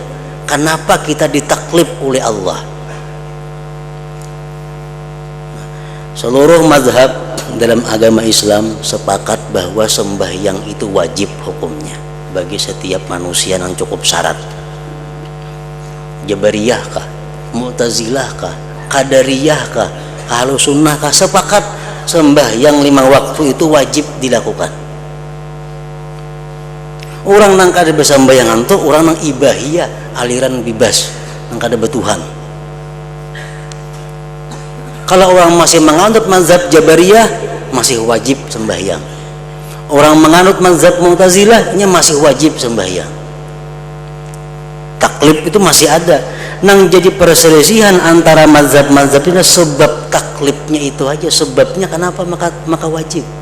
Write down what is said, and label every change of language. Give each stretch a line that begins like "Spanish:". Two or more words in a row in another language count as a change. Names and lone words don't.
Indonesian: Kenapa kita ditaklif oleh Allah? Seluruh mazhab dalam agama Islam sepakat bahwa sembahyang itu wajib hukumnya bagi setiap manusia yang cukup syarat. Jabariyah kah, Mu'tazilah kah, Qadariyah kah, Ahlu Sunnah kah, sepakat sembahyang 5 waktu itu wajib dilakukan.
Banjar: Orang nang kada bersambayangan tuh orang nang ibahiyah aliran bebas nang kada betuhan.
Indonesian: Kalau orang masih menganut mazhab Jabariyah masih wajib sembahyang. Orang menganut mazhab Mu'tazilah masih wajib sembahyang. Taklif itu masih ada. Nang jadi perselisihan antara mazhab-mazhab ini sebab taklifnya itu aja, sebabnya kenapa maka wajib.